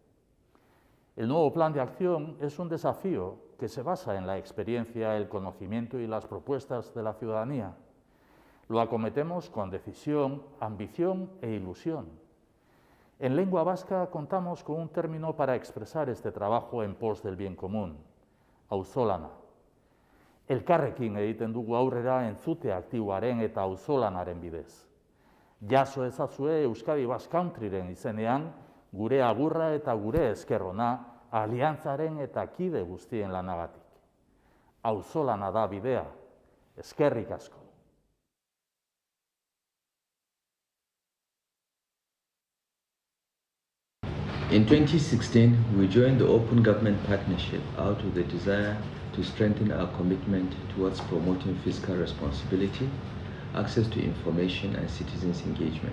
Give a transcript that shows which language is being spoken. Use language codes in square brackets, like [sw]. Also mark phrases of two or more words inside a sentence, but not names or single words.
[es] El nuevo plan de acción es un desafío que se basa en la experiencia, el conocimiento y las propuestas de la ciudadanía. Lo acometemos con decisión, ambición e ilusión. En lengua vasca contamos con un término para expresar este trabajo en pos del bien común, auzolana. [eu] Elkarrekin egiten dugu aurrera entzute aktiboaren eta auzolanaren bidez. Jaso ezazue Euskadi Basque Countryren izenean gure agurra eta gure eskerrona aliantzaren eta kide guztien lanagatik. Auzolana da bidea, eskerrik asko. [en] In 2016, we joined the Open Government Partnership out of the desire to strengthen our commitment towards promoting fiscal responsibility, access to information, and citizens' engagement.